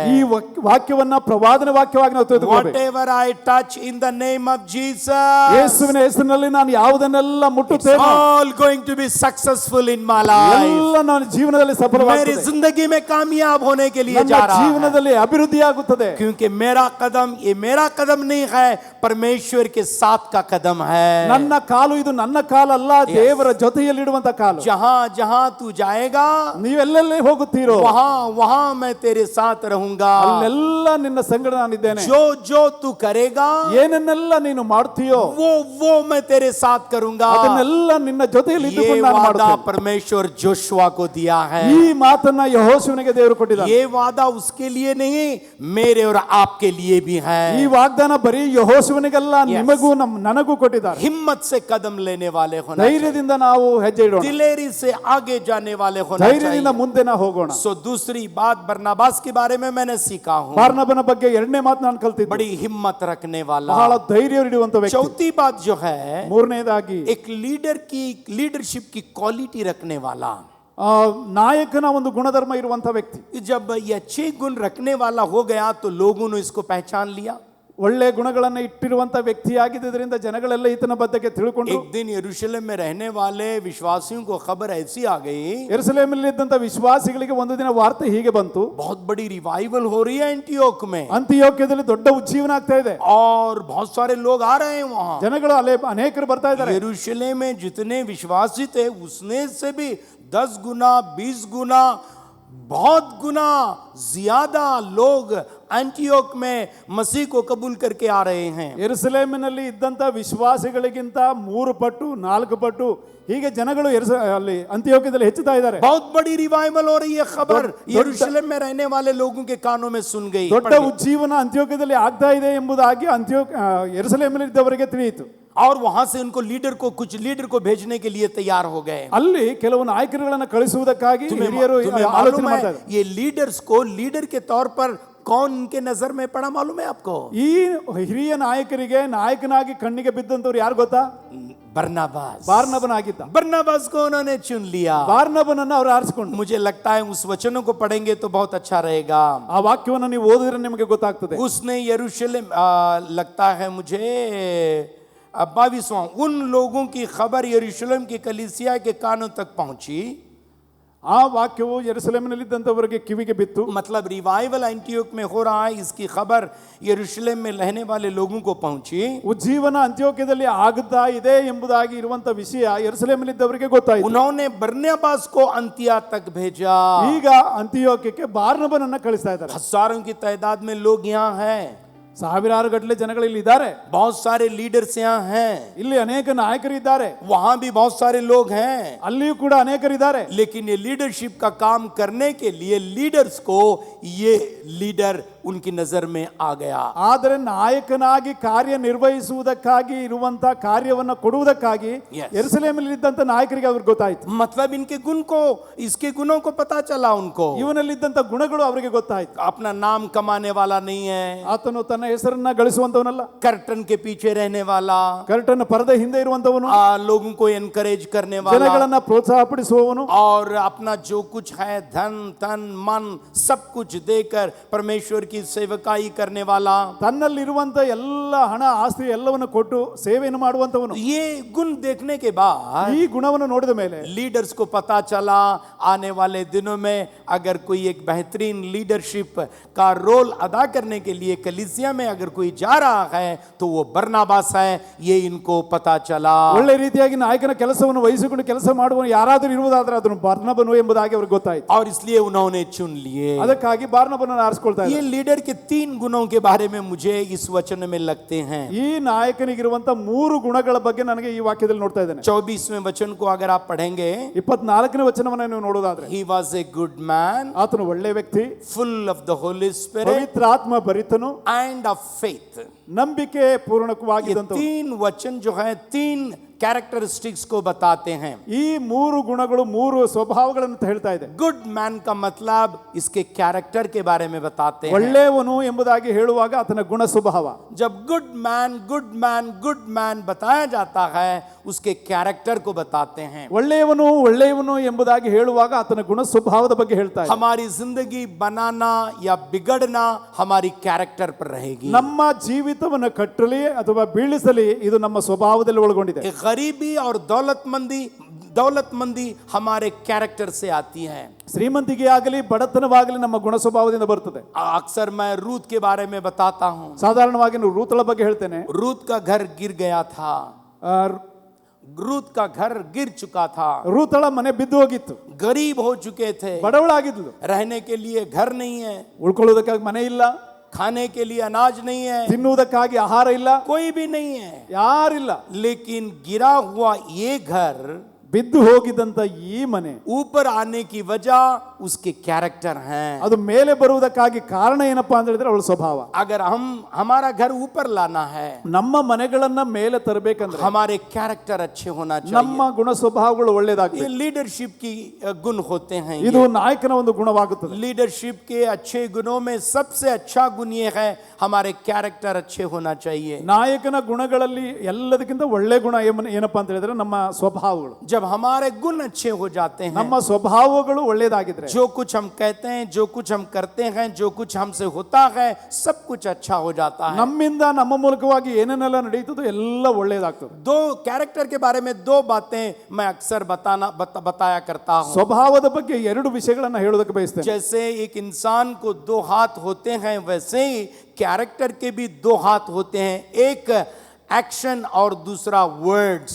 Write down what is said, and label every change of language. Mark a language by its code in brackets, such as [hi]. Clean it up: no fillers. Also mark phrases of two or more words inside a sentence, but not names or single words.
[kn] ಈ ವಾಕ್ಯವನ್ನ ಪ್ರವಾದನ ವಾಕ್ಯವಾಗಿ ನಾವು ತೆಗೆದುಕೊಳ್ಳಬೇಕು. [en] Whatever I touch in the name of Jesus, [kn] ಯೇಸುವಿನ ಹೆಸರಿನಲ್ಲಿ ನಾನು ಯಾವುದನ್ನೆಲ್ಲ ಮುಟ್ಟುತ್ತೇನೆ [en] all going to be successful in my life. [kn] ಎಲ್ಲ ನನ್ನ ಜೀವನದಲ್ಲಿ [hi] मेरी [kn] ಸಫಲವಾಗುತ್ತದೆ. [hi] जिंदगी में कामयाब होने के लिए [kn] ನನ್ನ [hi] जा रहा है। [kn] ಜೀವನದಲ್ಲಿ ಅಭಿವೃದ್ಧಿಯಾಗುತ್ತದೆ. [hi] क्योंकि ये मेरा कदम नहीं है, परमेश्वर के साथ का कदम है। [kn] ನನ್ನ ಕಾಲು ಇದು ನನ್ನ ಕಾಲು ಅಲ್ಲ, ದೇವರ ಜೊತೆಯಲ್ಲಿಡುವಂತ ಕಾಲು. [hi] जहां जहां तू जाएगा [kn] ನೀವೆಲ್ಲೆಲ್ಲಿ ಹೋಗುತ್ತೀರೋ [hi] वहां मैं तेरे साथ रहूंगा। [kn] ಅಲ್ಲೆಲ್ಲ ನಿನ್ನ ಸಂಗಡ ನಾನಿದ್ದೇನೆ. [hi] जो तू करेगा [kn] ಏನನ್ನೆಲ್ಲ ನೀನು ಮಾಡ್ತೀಯೋ [hi] वो मैं तेरे साथ करूंगा। [kn] ಅದನ್ನೆಲ್ಲ ನಿನ್ನ ಜೊತೆಯಲ್ಲಿ [hi] ये [kn] ಇದ್ದುಕೊಂಡು ನಾನು [hi] वादा [kn] ಮಾಡುತ್ತೇನೆ. [hi] परमेश्वर जोशुआ को दिया है। [kn] ಈ ಮಾತನ್ನ ಯೆಹೋಶುವನಿಗೆ ದೇವರು ಕೊಟ್ಟಿದ್ದಾನೆ. [hi] ये वादा उसके लिए नहीं, मेरे और आपके लिए भी है। [kn] ಈ ವಾಗ್ದಾನ ಬರೀ ಯೆಹೋಶುವನಿಗಲ್ಲ, ನಿಮಗೂ ನನಗೂ ಕೊಟ್ಟಿದ್ದಾರೆ. [hi] हिम्मत से कदम लेने वाले होना, [kn] ಧೈರ್ಯದಿಂದ ನಾವು ಹೆಜ್ಜೆ ಇಡೋಣ, [hi] दिलेरी से आगे जाने वाले होना [kn] ಧೈರ್ಯದಿಂದ [hi] चाहिए। [kn] ಮುಂದೆ ನಾವು ಹೋಗೋಣ. [hi] सो दूसरी बात बरनबास के बारे में मैंने सीखा हूँ, [kn] ಬಾರ್ನಬನ ಬಗ್ಗೆ ಎರಡನೇ ಮಾತು ನಾನು ಕಲ್ತಿದ್ದೆ, [hi] बड़ी हिम्मत रखने वाला। [kn] ಬಹಳ ಧೈರ್ಯ ಹಿಡಿಯುವಂತ ವ್ಯಕ್ತಿ. [hi] चौथी बात जो है, [kn] ಮೂರನೇದಾಗಿ [hi] एक लीडरशिप की क्वालिटी रखने वाला। [kn] ನಾಯಕನ ಒಂದು ಗುಣಧರ್ಮ ಇರುವಂತ ವ್ಯಕ್ತಿ. [hi] जब ये अच्छे गुण रखने वाला हो गया तो लोगों ने इसको पहचान लिया। [kn] ಒಳ್ಳೆ ಗುಣಗಳನ್ನು ಇಟ್ಟಿರುವಂತ ವ್ಯಕ್ತಿಯಾಗಿದ್ದರಿಂದ ಜನಗಳೆಲ್ಲ ಈತನ ಬಗ್ಗೆ ತಿಳ್ಕೊಂಡ್ರು. [hi] एक दिन यरूशलेम में रहने वाले विश्वासियों को खबर ऐसी आ गई, [kn] ಯೆರೂಸಲೇಮಿನಲ್ಲಿ ಇದ್ದಂತ ವಿಶ್ವಾಸಿಗಳಿಗೆ ಒಂದು ದಿನ ವಾರ್ತೆ ಹೀಗೆ ಬಂತು, [hi] बहुत बड़ी रिवाइवल हो रही है एंटियोक में [kn] ಅಂತಿಯೋಕ್ಯದಲ್ಲಿ ದೊಡ್ಡ ಉಜ್ಜೀವನ ಆಗ್ತಾ ಇದೆ, [hi] और बहुत सारे लोग आ रहे हैं वहां। [kn] ಜನಗಳು ಅಲ್ಲೇ ಅನೇಕರು ಬರ್ತಾ ಇದ್ದಾರೆ. [hi] यरूशलेम में जितने विश्वासी थे उसने से भी 10 गुना 20 गुना बहुत गुना ज्यादा लोग एंटियोक में मसीह को कबूल करके आ रहे हैं। [kn] ಯೆರೂಸಲೇಮಿನಲ್ಲಿ ಇದ್ದಂತ ವಿಶ್ವಾಸಿಗಳಿಗಿಂತ 3 ಪಟ್ಟು 4 ಪಟ್ಟು ಹೀಗೆ ಜನಗಳು ಅಲ್ಲಿ ಅಂತಿಯೋಕ್ಯದಲ್ಲಿ ಹೆಚ್ಚುತ್ತಾ ಇದ್ದಾರೆ. [hi] बहुत बड़ी रिवाइवल हो रही है, खबर यरूशलेम में रहने वाले लोगों के कानों में सुन गई। [kn] ದೊಡ್ಡ ಉಜ್ಜೀವನ ಅಂತಿಯೋಕ್ಯದಲ್ಲಿ ಆಗ್ತಾ ಇದೆ ಎಂಬುದಾಗಿ ಯೆರೂಸಲೇಮಿನಲ್ಲಿ ಇದ್ದವರಿಗೆ ತಿಳಿಯಿತು. [hi] और वहां से उनको कुछ लीडर को भेजने के लिए तैयार हो गए। [kn] ಅಲ್ಲಿ ಕೆಲವು ನಾಯಕರುಗಳನ್ನು ಕಳಿಸುವುದಕ್ಕಾಗಿ ಹಿರಿಯರು ಆಲೋಚನೆ ಮಾಡ್ತಾ ಇದ್ದಾರೆ. [hi] ये लीडर्स को लीडर के तौर पर कौन इनके नजर में पड़ा मालूम है आपको? [kn] ಈ ಹಿರಿಯ ನಾಯಕರಿಗೆ ನಾಯಕನಾಗಿ ಕಣ್ಣಿಗೆ ಬಿದ್ದಂತವ್ರು ಯಾರು ಗೊತ್ತಾ? ಬಾರ್ನಬನಾಗಿದ್ದ. [hi] बरनबास को उन्होंने चुन लिया। [kn] ಬಾರ್ನಬನನ್ನು ಅವರು ಆರಿಸಿಕೊಂಡು. [hi] मुझे लगता है उस वचनों को पढ़ेंगे तो बहुत अच्छा रहेगा। [kn] ಆ ವಾಕ್ಯವನ್ನು ನೀವು ಓದಿದ್ರೆ ನಿಮಗೆ ಗೊತ್ತಾಗ್ತದೆ. [hi] उसने यरूशलेम लगता है मुझे 22वां उन लोगों की खबर यरूशलेम की कलीसिया के कानों तक पहुंची। [kn] ಆ ವಾಕ್ಯವು ಯೆರೂಸಲೇಮಿನಲ್ಲಿದ್ದಂಥವರಿಗೆ ಕಿವಿಗೆ ಬಿತ್ತು. [hi] मतलब रिवाइवल एंटियोक में हो रहा है, इसकी खबर यरूशलेम में रहने वाले लोगों को पहुंची. [kn] ಉಜ್ಜೀವನ ಅಂತ್ಯೋಕ್ಯದಲ್ಲಿ ಆಗುತ್ತಾ ಇದೆ ಎಂಬುದಾಗಿ ಇರುವಂತ ವಿಷಯ ಯೆರೂಸಲೇಮಿನಲ್ಲಿದ್ದವರಿಗೆ ಗೊತ್ತಾಯಿತು. [hi] उन्होंने बरनबास को अंतिया तक भेजा. [kn] ಈಗ ಅಂತಿಯೋಕ್ಯಕ್ಕೆ ಬಾರ್ನಬನನ್ನ ಕಳಿಸ್ತಾ ಇದ್ದಾರೆ. [hi] हजारों की तादाद में लोग यहाँ हैं, [kn] ಸಾವಿರಾರು ಗಟ್ಟಲೆ ಜನಗಳು ಇಲ್ಲಿ ಇದ್ದಾರೆ. [hi] बहुत सारे लीडर्स यहाँ हैं, [kn] ಇಲ್ಲಿ ಅನೇಕ ನಾಯಕರು ಇದ್ದಾರೆ, [hi] वहां भी बहुत सारे लोग हैं. [kn] ಅಲ್ಲಿಯೂ ಕೂಡ ಅನೇಕರಿದ್ದಾರೆ. [hi] लेकिन ये लीडरशिप का काम करने के लिए लीडर्स को ये लीडर उनकी नजर में आ गया. [kn] ಆದರೆ ನಾಯಕನಾಗಿ ಕಾರ್ಯನಿರ್ವಹಿಸುವುದಕ್ಕಾಗಿ ಇರುವಂತ ಕಾರ್ಯವನ್ನು ಕೊಡುವುದಕ್ಕಾಗಿ [en] Yes. [kn] ಯೆರೂಸಲೇಮಿನಲ್ಲಿ ಇದ್ದಂತ ನಾಯಕರಿಗೆ ಅವ್ರಿಗೆ ಗೊತ್ತಾಯಿತು. [hi] मतलब इनके गुण को, इसके गुणों को पता चला उनको. [kn] ಇವನಲ್ಲಿದ್ದಂತ ಗುಣಗಳು ಅವರಿಗೆ ಗೊತ್ತಾಯಿತು. [hi] अपना नाम कमाने वाला नहीं है, [kn] ಆತನು ತನ್ನ ಹೆಸರನ್ನ ಗಳಿಸುವಂತವನಲ್ಲ, [hi] कर्टन के पीछे रहने वाला, [kn] ಕರ್ಟನ್ ಪರದೆ ಹಿಂದೆ ಇರುವಂತವನು, [hi] लोगों को एनकरेज करने वाला, [kn] ಜನಗಳನ್ನ ಪ್ರೋತ್ಸಾಹ ಪಡಿಸುವವನು, [hi] और अपना जो कुछ है धन तन मन सब कुछ देकर परमेश्वर की सेवकाई करने वाला. [kn] ತನ್ನಲ್ಲಿರುವಂತ ಎಲ್ಲ ಹಣ ಆಸ್ತಿ ಎಲ್ಲವನ್ನು ಕೊಟ್ಟು ಸೇವೆಯನ್ನು ಮಾಡುವಂತವನು. [hi] ये गुण देखने के बाद [kn] ಈ ಗುಣವನ್ನು ನೋಡಿದ ಮೇಲೆ [hi] लीडर्स को पता चला आने वाले दिनों में अगर कोई एक बेहतरीन लीडरशिप का रोल अदा करने के लिए कलीसिया में अगर कोई जा रहा है तो वो बरनबास है. ये इनको पता चला. [kn] ಒಳ್ಳೆ ರೀತಿಯಾಗಿ ನಾಯಕನ ಕೆಲಸವನ್ನು ವಹಿಸಿಕೊಂಡು ಕೆಲಸ ಮಾಡುವನು ಯಾರಾದರೂ ಇರುವುದಾದ್ರೆ ಅದನ್ನು ಬಾರ್ನಬನು ಎಂಬುದಾಗಿ ಅವ್ರಿಗೆ ಗೊತ್ತಾಯಿತು. [hi] और इसलिए उन्होंने चुन लिए. [kn] ಅದಕ್ಕಾಗಿ ಬಾರ್ನಬನನ್ನು ಆರಿಸಿಕೊಳ್ತಾ [hi] ये [kn] ಇದ್ದಾರೆ. [hi] लीडर के 3 गुणों के बारे में मुझे इस वचन में लगते हैं. [kn] ಈ ನಾಯಕನಿಗಿರುವಂತ 3 ಗುಣಗಳ ಬಗ್ಗೆ ನನಗೆ ಈ ವಾಕ್ಯದಲ್ಲಿ ನೋಡ್ತಾ ಇದ್ದೇನೆ. [hi] 24वें वचन को अगर आप पढ़ेंगे, [kn] 24ನೇ ವಚನವನ್ನು ನೀವು ನೋಡೋದಾದ್ರೆ, [en] he was a good man, [kn] ಆತನು ಒಳ್ಳೆ ವ್ಯಕ್ತಿ, [en] full of the Holy Spirit [kn] ಪವಿತ್ರಾತ್ಮ ಭರಿತನು, [en] and of faith. [kn] ನಂಬಿಕೆ [hi] ये [kn] ಪೂರ್ಣಕವಾಗಿದ್ದಂತ [hi] 3 वचन जो है 3 कैरेक्टरिस्टिक्स को बताते हैं. [kn] ಈ 3 ಗುಣಗಳು 3 ಸ್ವಭಾವಗಳನ್ನು ಹೇಳ್ತಾ ಇದೆ. [en] good man [hi] का मतलब इसके कैरेक्टर के बारे में बताते हैं. [kn] ಒಳ್ಳೆಯವನು ಎಂಬುದಾಗಿ ಹೇಳುವಾಗ ಆತನ ಗುಣ ಸ್ವಭಾವ. [hi] जब [en] good man [hi] बताया जाता है उसके कैरेक्टर को बताते हैं. [kn] ಒಳ್ಳೆಯವನು ಎಂಬುದಾಗಿ ಹೇಳುವಾಗ ಆತನ ಗುಣ ಸ್ವಭಾವದ ಬಗ್ಗೆ ಹೇಳ್ತಾ ಇದೆ. [hi] हमारी जिंदगी बनाना या बिगड़ना हमारी कैरेक्टर पर रहेगी. [kn] ನಮ್ಮ ಜೀವಿತವನ್ನು ಕಟ್ಟಲಿ ಅಥವಾ ಬೀಳಿಸಲಿ ಇದು ನಮ್ಮ ಸ್ವಭಾವದಲ್ಲಿ ಒಳಗೊಂಡಿದೆ. [hi] गरीबी और दौलतमंदी हमारे कैरेक्टर से आती है. [kn] ಶ್ರೀಮಂತಿಗೆ ಆಗಲಿ ಬಡತನವಾಗಲಿ ನಮ್ಮ ಗುಣ ಸ್ವಭಾವದಿಂದ ಬರ್ತದೆ. [hi] अक्सर मैं रूत के बारे में बताता हूँ. [kn] ಸಾಧಾರಣವಾಗಿ ನಾನು ರೂತಳ ಬಗ್ಗೆ ಹೇಳ್ತೇನೆ. [hi] रूत का घर गिर गया था. रूत का घर गिर चुका था. [kn] ರೂತಳ ಮನೆ ಬಿದ್ದು ಹೋಗಿತ್ತು. [hi] गरीब हो चुके थे. [kn] ಬಡವಳಾಗಿದ್ಲು. [hi] रहने के लिए घर नहीं है, [kn] ಉಳ್ಕೊಳ್ಳೋದಕ್ಕಾಗಿ ಮನೆ ಇಲ್ಲ, [hi] खाने के लिए अनाज नहीं है, [kn] ತಿನ್ನುವುದಕ್ಕಾಗಿ ಆಹಾರ ಇಲ್ಲ, [hi] कोई भी नहीं है. [kn] ಯಾರಿಲ್ಲ. [hi] लेकिन गिरा हुआ ये घर [kn] ಬಿದ್ದು ಹೋಗಿದ್ದಂತ ಈ ಮನೆ [hi] ऊपर आने की वजह उसके कैरेक्टर हैं. [kn] ಅದು ಮೇಲೆ ಬರುವುದಕ್ಕಾಗಿ ಕಾರಣ ಏನಪ್ಪಾ ಅಂತ ಹೇಳಿದ್ರೆ ಅವಳ ಸ್ವಭಾವ. [hi] अगर हमारा घर ऊपर लाना है, [kn] ನಮ್ಮ ಮನೆಗಳನ್ನ ಮೇಲೆ ತರಬೇಕಂದ್ರೆ [hi] हमारे कैरेक्टर अच्छे होना [kn] ನಮ್ಮ [hi] चाहिए. [kn] ಗುಣ ಸ್ವಭಾವಗಳು ಒಳ್ಳೆಯದಾಗಬೇಕು. [hi] ये लीडरशिप की गुण होते हैं. [kn] ಇದು ನಾಯಕನ ಒಂದು ಗುಣವಾಗುತ್ತದೆ. [hi] लीडरशिप के अच्छे गुणों में सबसे अच्छा गुण ये है हमारे कैरेक्टर अच्छे होना चाहिए. [kn] ನಾಯಕನ ಗುಣಗಳಲ್ಲಿ ಎಲ್ಲದಕ್ಕಿಂತ ಒಳ್ಳೆ ಗುಣ ಏನಪ್ಪಾ ಅಂತ ಹೇಳಿದ್ರೆ ನಮ್ಮ ಸ್ವಭಾವಗಳು. [hi] जब हमारे गुण अच्छे हो जाते हैं, [kn] ನಮ್ಮ ಸ್ವಭಾವಗಳು ಒಳ್ಳೆಯದಾಗಿದ್ರೆ [hi] जो कुछ हम कहते हैं, जो कुछ हम करते हैं, जो कुछ हमसे होता है, सब कुछ अच्छा हो जाता है. [kn] ನಮ್ಮಿಂದ ನಮ್ಮ ಮೂಲಕವಾಗಿ ಏನೇನೆಲ್ಲ ನಡೆಯುತ್ತದೋ ಎಲ್ಲ ಒಳ್ಳೆಯದಾಗ್ತದೆ. [hi] 2 कैरेक्टर के बारे में 2 बातें मैं अक्सर बताया करता हूँ. [kn] ಸ್ವಭಾವದ ಬಗ್ಗೆ 2 ವಿಷಯಗಳನ್ನು ಹೇಳೋದಕ್ಕೆ ಬಯಸ್ತೇನೆ. [hi] जैसे एक इंसान को 2 हाथ होते हैं, वैसे ही कैरेक्टर के भी 2 हाथ होते हैं, एक एक्शन और दूसरा वर्ड्स.